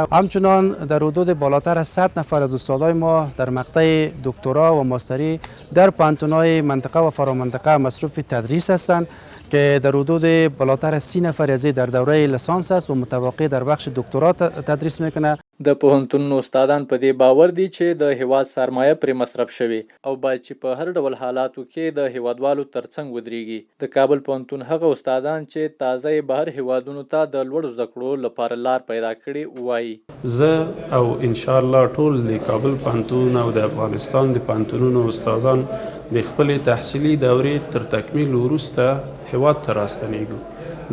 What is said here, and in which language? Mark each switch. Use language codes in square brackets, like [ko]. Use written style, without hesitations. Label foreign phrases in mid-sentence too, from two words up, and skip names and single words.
[fa] همچنان در حدود بالاتر از 100 نفر از استادای ما در مقطع دکترا و ماستری در پوهنتون‌های منطقه و فرامنطقه مصروف تدریس هستند که در حدود بالاتر از 30 نفر از در دوره لیسانس است و متوقع در بخش دکترا تدریس میکنه. [ps] د پوهنتون استادان په دې باور دي چې د هیواد سرمایه پرې مصرف شوي او باید چې په هر ډول حالاتو کې د هیوادوالو ترڅنګ ودرېږي. د کابل پوهنتون هغه استادان چې تازه یې بهر هیوادونو ته د لوړو زده کړو لپاره لار پیدا کړې وایي. زه او [ar] ان شاء الله [ps] ټول د کابل پوهنتون او د افغانستان د پوهنتونونو استادان د خپلې تحصیلي دورې تر تکمیل وروسته هیواد ته راستنیږو.